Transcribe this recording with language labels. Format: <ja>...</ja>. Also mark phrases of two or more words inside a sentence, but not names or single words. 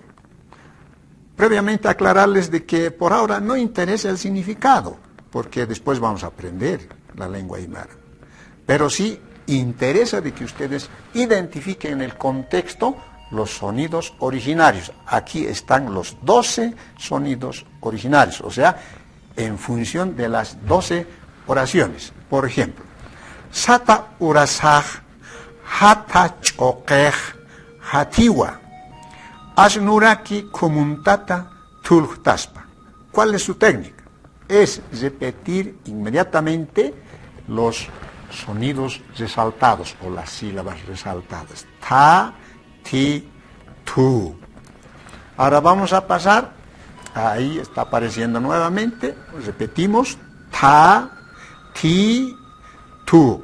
<es>Previamente aclararles de que por ahora no interesa el significado, porque después vamos a aprender la lengua aymara. Pero sí interesa de que ustedes identifiquen en el contexto los sonidos originarios. Aquí están los 12 sonidos originarios, o sea, en función de las 12 oraciones. Por ejemplo,</es> <ay>Sata urasaj, hata chokej, hatiwa, asnuraki kumuntata tulhtaspa.</ay> <es>¿Cuál es su técnica? Es repetir inmediatamente los sonidos resaltados o las sílabas resaltadas. Ta, ti, tu. Ahora vamos a pasar, ahí está apareciendo nuevamente, repetimos, ta, ti, tu.</es>